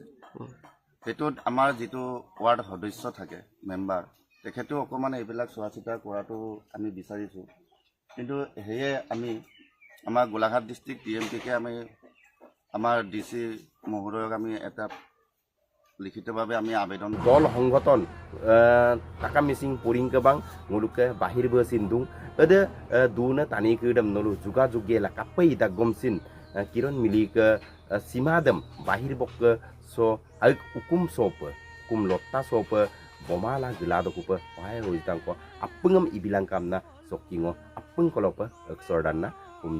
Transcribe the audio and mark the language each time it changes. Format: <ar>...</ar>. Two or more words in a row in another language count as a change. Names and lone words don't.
<as>সেইটোত আমাৰ যিটো ৱাৰ্ড সদস্য থাকে মেম্বাৰ, তেখেতেও অকণমান এইবিলাক চোৱা চিতা কৰাটো আমি বিচাৰিছোঁ। কিন্তু সেয়ে আমি আমাৰ গোলাঘাট ডিষ্ট্ৰিক্ট TMPK আমি আমাৰ DC মহোদয়ক আমি এটা লিখিতভাৱে আমি আবেদন</as> <mrg>দল সংগঠন টাকা মিসিং পরিং কেবাং nguluke bahir be sindung ada duna tani kedam nolu juga jugela kapai da gomsin kiron milik simadam bahir bok so aik ukum sope kum lotta sope bomala gelado kupe wahai roitang ko apengam ibilang kamna sokingo apeng kolope eksordanna</mrg>